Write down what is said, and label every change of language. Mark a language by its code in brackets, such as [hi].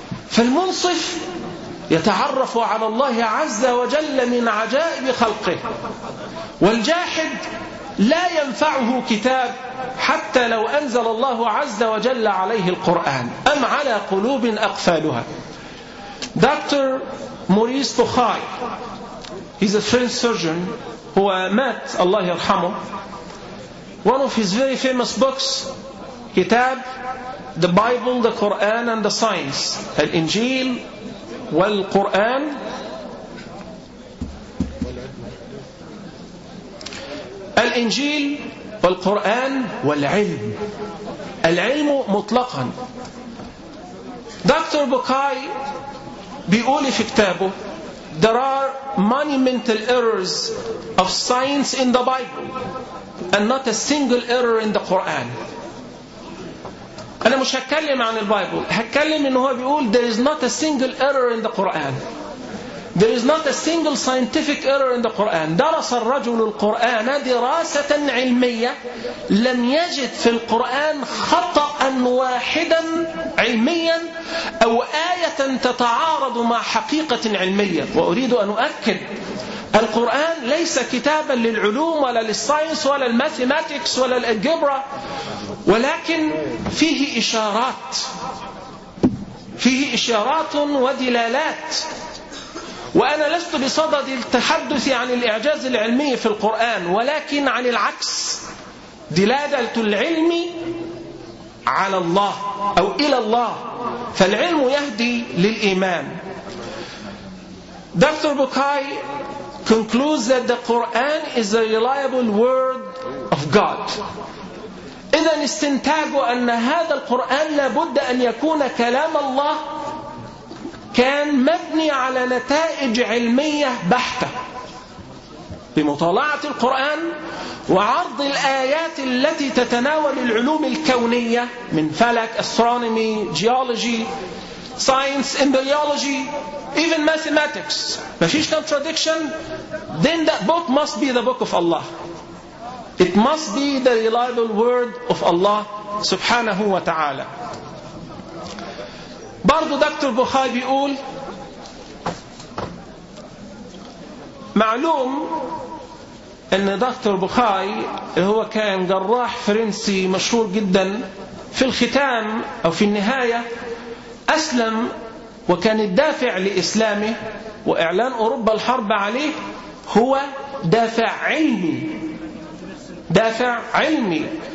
[ar] فالمنصف يتعرف على الله عز وجل من عجائب خلقه، والجاحد لا ينفعه كتاب حتى لو أنزل الله عز وجل عليه القرآن أم على قلوب أقفالها. دكتور موريس بوخاي [en] he's a French surgeon [ar] هو مات الله يرحمه، [en] one of his very famous books [ar] كتاب [en] The Bible, the Quran and the Science، [ar] الإنجيل والقرآن الإنجيل والقرآن والعلم، العلم مطلقا. [en] doctor Bucaille [ar] بيقول في كتابه [en] There are monumental errors of science in the Bible and not a single error in the Quran. [ar] أنا مش هتكلم عن البايبل، هتكلم إن هو بيقول [en] There is not a single error in the Quran. There is not a single scientific error in the Quran. [ar] درس الرجل القرآن دراسة علمية لم يجد في القرآن خطأ واحدا علميا أو آية تتعارض مع حقيقة علمية. وأريد أن أؤكد القرآن ليس كتابا للعلوم ولا للساينس ولا الماثيماتيكس ولا الجبرة، ولكن فيه إشارات، فيه إشارات ودلالات. وأنا لست بصدد التحدث عن الإعجاز العلمي في القرآن، ولكن عن العكس، دلالة العلم على الله أو إلى الله، فالعلم يهدي للإيمان. [en] Doctor Bucaille concludes that the Quran is a reliable word of God. [ar] إذن استنتاج أن هذا القرآن لابد أن يكون كلام الله كان مبني على نتائج علمية بحتة بمطالعة القرآن وعرض الآيات التي تتناول العلوم الكونية من فلك [en] astronomy geology science embryology even mathematics. [ar] ما فيش [en] contradiction, then that book must be the book of Allah. It must be the reliable word of Allah [ar] سبحانه وتعالى. برضو دكتور بوخاي بيقول معلوم ان دكتور بوخاي اللي هو كان جراح فرنسي مشهور جدا في الختام او في النهاية اسلم وكان الدافع لإسلامه وإعلان أوروبا الحرب عليه هو دافع علمي، دافع علمي.